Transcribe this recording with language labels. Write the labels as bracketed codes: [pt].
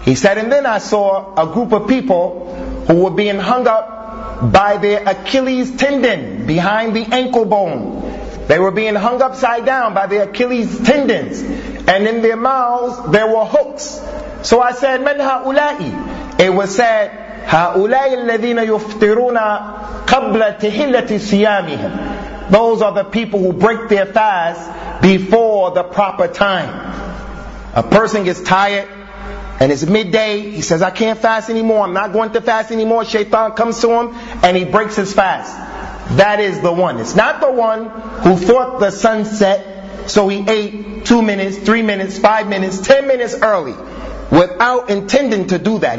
[en] He said, and then I saw a group of people who were being hung up by their Achilles tendon behind the ankle bone. They were being hung upside down by their Achilles tendons, and in their mouths there were hooks. So I said, [ar] من هؤلاء? [en] It was said, [ar] هؤلاء الذين يفطرون قبل تحلة صيامهم. [en] Those are the people who break their fast before the proper time. A person gets tired and it's midday. He says, I can't fast anymore. I'm not going to fast anymore. Shaitan comes to him and he breaks his fast. That is the one. It's not the one who fought the sunset, so he ate 2 minutes, 3 minutes, 5 minutes, 10 minutes early without intending to do that.